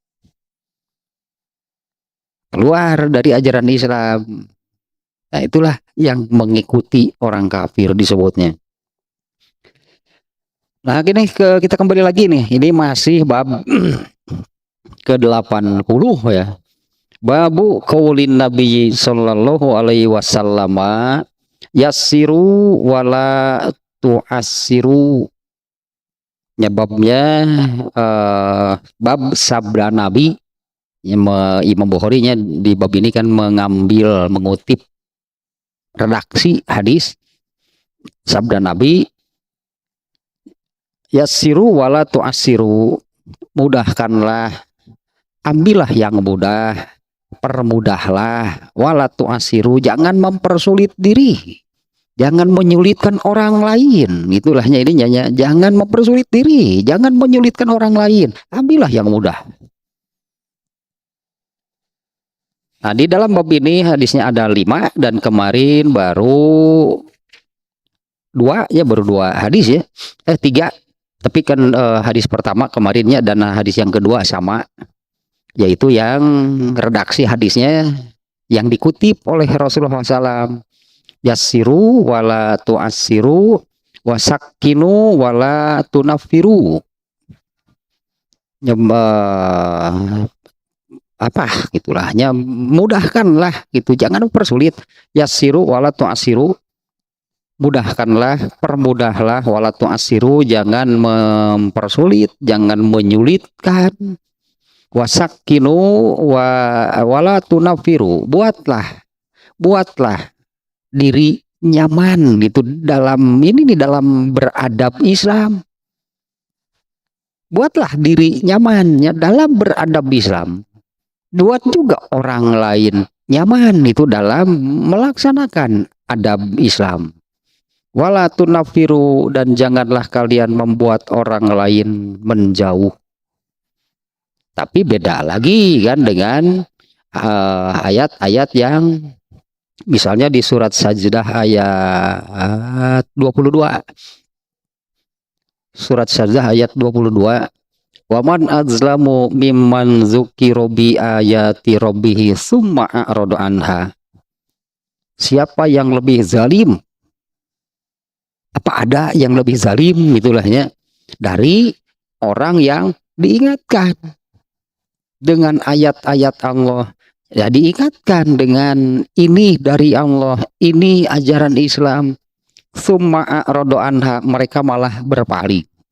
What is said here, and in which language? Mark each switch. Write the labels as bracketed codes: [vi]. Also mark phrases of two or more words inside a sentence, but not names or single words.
[id] Keluar dari ajaran Islam. Nah itulah yang mengikuti orang kafir disebutnya. Nah gini, kita kembali lagi nih, ini masih bab ke-80 ya. [ar] باب قول النبي صلى الله عليه وسلم يسروا ولا تعسروا. [id] Babnya bab sabda Nabi. Imam Bukhari-nya di bab ini kan mengutip redaksi hadis sabda Nabi, [ar] يسروا ولا تعسروا, [id] mudahkanlah, ambillah yang mudah, permudahlah, [ar] ولا تعسروا, [id] jangan mempersulit diri, jangan menyulitkan orang lain. Itulahnya ininya, jangan mempersulit diri, jangan menyulitkan orang lain, ambillah yang mudah. Nah di dalam bab ini hadisnya ada 5 dan kemarin baru 2 ya, baru 2 hadis ya, 3. Tapi kan hadis pertama kemarinnya dan hadis yang kedua sama, yaitu yang redaksi hadisnya yang dikutip oleh Rasulullah SAW. [ar] يسروا ولا تعسروا وسكنوا ولا تنفروا. [id] Apa gitulahnya, mudahkanlah gitu, jangan persulit. [ar] يسروا ولا تعسروا, mudahkanlah, permudahlah, ولا تعسروا, [id] jangan mempersulit, jangan menyulitkan. [ar] وسكنوا ولا تنفروا, [id] buatlah diri nyaman gitu dalam ini, di dalam beradab Islam. Buatlah diri nyaman ya dalam beradab Islam. Buat juga orang lain nyaman itu dalam melaksanakan adab Islam. [ar] ولا تنفروا, [id] dan janganlah kalian membuat orang lain menjauh. Tapi beda lagi kan dengan ayat-ayat yang misalnya di surat Sajdah ayat 22. Surat Sajdah ayat 22. [ar] ومن أظلم ممن ذكر بآيات ربه ثم أعرض عنها. [id] Siapa yang lebih zalim? Apa ada yang lebih zalim itulahnya dari orang yang diingatkan dengan ayat-ayat Allah, ya diingatkan dengan ini dari Allah, ini ajaran Islam, [ar] ثم أعرض عنها, [id] mereka malah berpaling.